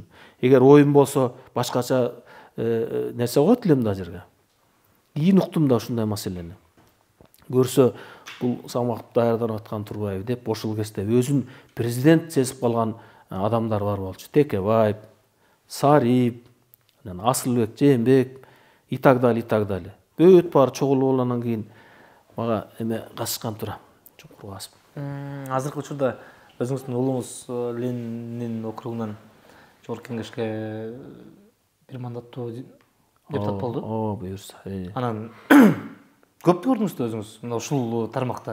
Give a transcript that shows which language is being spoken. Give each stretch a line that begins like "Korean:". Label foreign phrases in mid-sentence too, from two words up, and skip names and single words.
Kyrgyz: Эгер оюм болсо башкача нерсе коет элем да жерге. Кийин уктум да ушундай маселени. Көрсө бул Самаков даярданып аткан Тургаев деп ошол кезде өзүн президент сезип калган адамдар бар болчу. Текебаев, Сарип, Асылбек, Жээнбек
Russian: и так далее.
Kyrgyz: Бүт баары чогулуп алгандан кийин мага эме качышкан тура. Чуңкур касып. Азыркы учурда өзүңүздүн уулуңуз Ленин округунан жогорку кеңешке бир мандаттуу депутат болду. Буюрса. Анан көп көрдүңүз да өзүңүз мына ушул тармакта.